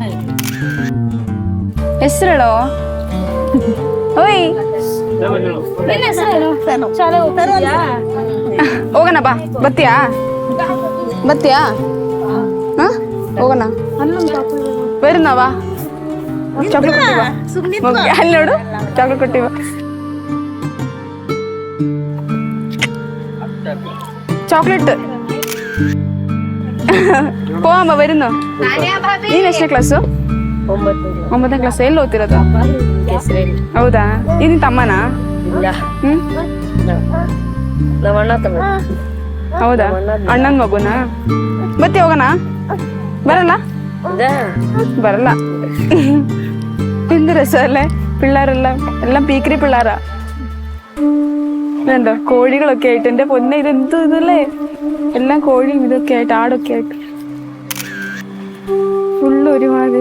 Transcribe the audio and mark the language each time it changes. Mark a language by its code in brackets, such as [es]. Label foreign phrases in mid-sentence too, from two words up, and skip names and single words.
[kn] ಓಯ್ ಹೋಗೋಣ ಬಾ. ಬತ್ತೀಯಾ? ಹಾ ಹೋಗೋಣ. ಬರುನಾ ಬಾ. ಚಾಕ್ಲೇಟ್ ಕೊಟ್ಟಿವಾ? ಅಲ್ಲಿ ನೋಡು, ಚಾಕ್ಲೇಟ್ ಕೊಟ್ಟಿವಾ? [ml] ചോക്ലേറ്റ് പോവാമ്മ വരുന്നു. [kn] ನೀನ್ ಎಷ್ಟನೇ ಕ್ಲಾಸು? 9ನೇ ಕ್ಲಾಸ್. ಎಲ್ಲಿ ಓದ್ತಿರೋದು? ಹೌದಾ? ಇದು ತಮ್ಮನಾ? ಹೌದಾ? ಅಣ್ಣನ ಮಗುನಾ? ಮತ್ತೆ ಹೋಗೋಣ? ಬರಲ್ಲ [ml] എന്ത് രസമല്ലേ പിള്ളേരെല്ലാം. എല്ലാം പീക്കരി പിള്ളേരാ. ഇതെന്തോ കോഴികളൊക്കെ ആയിട്ട്. എന്റെ പൊന്നെ, ഇതെന്ത് ഇതല്ലേ? എല്ലാം കോഴിയും ഇതൊക്കെ ആയിട്ട്, ആടൊക്കെ ആയിട്ട് ഫുള്ള് ഒരുമാതിരി.